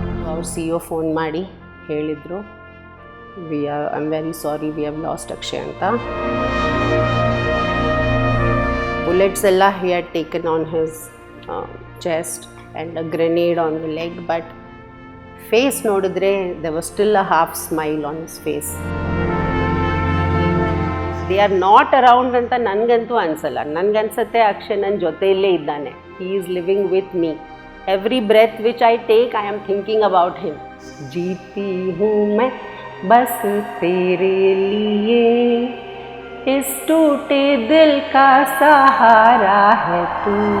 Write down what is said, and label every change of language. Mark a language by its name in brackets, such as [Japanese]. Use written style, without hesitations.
[Kannada] ಅವ್ರು CEO phone ಮಾಡಿ ಹೇಳಿದರು, [English] I am very sorry, we have lost Akshay [Kannada] ಅಂತ. [English] bullets ಎಲ್ಲ he had taken on his chest and a grenade on the leg, but [Kannada] face ನೋಡಿದ್ರೆ [English] there was still a half smile on his face. They are not around [Kannada] ಅಂತ ನನಗಂತೂ ಅನಿಸಲ್ಲ. ನನಗನ್ಸುತ್ತೆ ಅಕ್ಷಯ್ ನನ್ನ ಜೊತೆಯಲ್ಲೇ ಇದ್ದಾನೆ. [English] He is living with me. Every breath which I take, I am thinking about him. [Hindi] जीती हूँ मैं बस तेरे लिए, इस टूटे दिल का सहारा है तू.